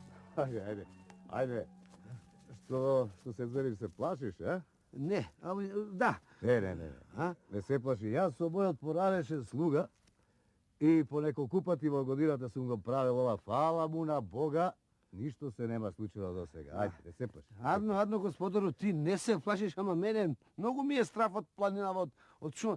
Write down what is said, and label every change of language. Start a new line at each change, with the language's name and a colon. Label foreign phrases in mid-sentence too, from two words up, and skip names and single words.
Macedonian: Ајде. Ајде. Што се ѕвериш, се плашиш, а? Не, ами да. Не. А? Не се плаши. Јас со мојот поранешен слуга и по неколку пати во годината сум го правил ова, фала му на Бога, ништо се нема случило до сега. Ајде, не се плаши. Адно, господару, ти не се плашиш, ама мене многу ми е страф од планинава, од шума.